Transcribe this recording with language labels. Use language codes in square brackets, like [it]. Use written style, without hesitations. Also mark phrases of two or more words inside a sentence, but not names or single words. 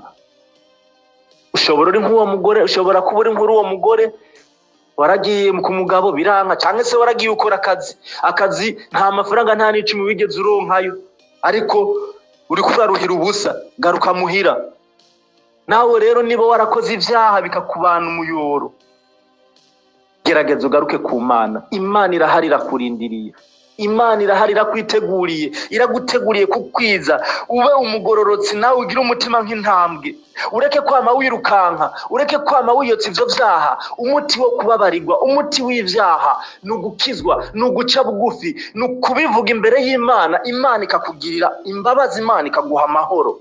[rn] Ushobora uri nk'uwo mugore, ushobora kuba uri nk'uwo mugore waragiye ku mugabo biranka, cyangwa se waragiye ukora akazi nta mafaranga nta n'icumi wigeze uronkayo, ariko uri kuraruhira ubusa. Garuka muhira. Nawe rero niba warakoze ivyaha bikakubana umuyoro, gerageza ugaruke ku Mana. Imana irahari irakurindiriye. Imana irahari, iraguteguriye kukwiza ube umugororotsi, nawe ugira umutima nk'intambwe. Ureke kwama wirukanka, ureke kwama wiyotsa ivyo vyaha. Umuti wo kubabarirwa, umuti w'ivyaha ni ugukizwa, ni uguca bugufi, ni ukubivuga imbere y'Imana. Imana ikakugirira imbabazi, Imana ikaguha amahoro.